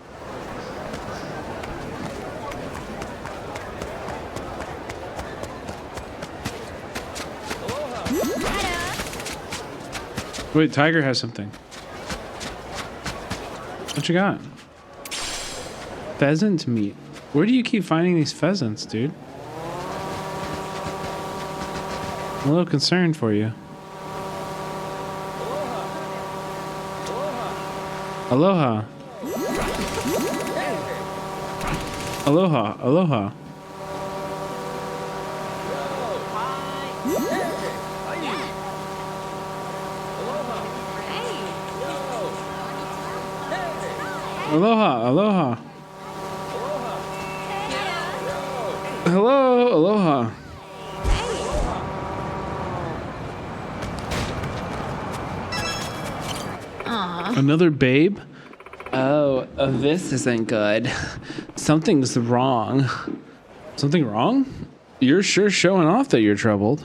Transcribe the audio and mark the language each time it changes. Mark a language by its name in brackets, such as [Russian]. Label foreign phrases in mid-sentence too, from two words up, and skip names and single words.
[English] Wait, Tiger has something. What you got? Pheasant meat. Where do you keep finding these pheasants, dude? I'm a little concerned for you. Aloha. [Hawaiian] Aloha. Aloha. Aloha. Aloha. [English] Hello. Aloha. Another babe? Oh, this isn't good. Something's wrong. Something wrong? You're sure showing off that you're troubled.